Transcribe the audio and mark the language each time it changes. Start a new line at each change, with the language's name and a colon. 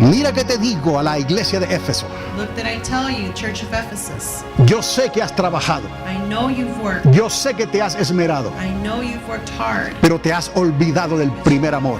Spanish: Mira que te digo a la iglesia de Éfeso.
English: Look that I tell you, Church of Ephesus,
Spanish: Yo sé que has trabajado.
English: I know you've worked.
Spanish: Yo sé que te has esmerado.
English: I know you've worked hard.
Spanish: Pero te has olvidado del primer amor.